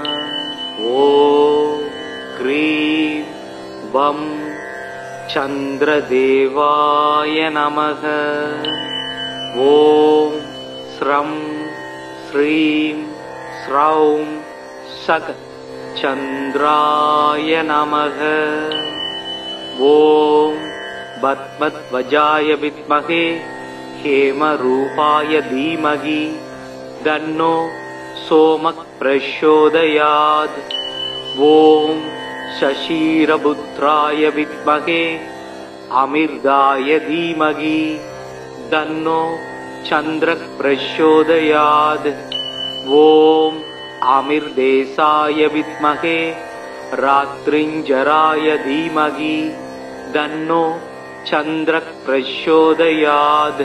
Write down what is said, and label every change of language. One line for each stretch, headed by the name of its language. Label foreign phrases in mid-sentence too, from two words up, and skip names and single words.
Sanskrit: ओम् क्रीम् वम् चन्द्रदेवाय नमः. ओम् श्राम् श्रीम् श्रौम् सः चन्द्राय नमः. ओम् पद्मध्वजाय विद्महे हेमरूपाय धीमहि तन्नो सोमः प्रचोदयात्. ॐ शशीरपुत्राय विद्महे अमिर्दाय धीमहि तन्नो चन्द्रः प्रचोदयात्. ओम् अमृतेशाय विद्महे रात्रिञ्चराय धीमहि तन्नो चन्द्रः प्रचोदयात्.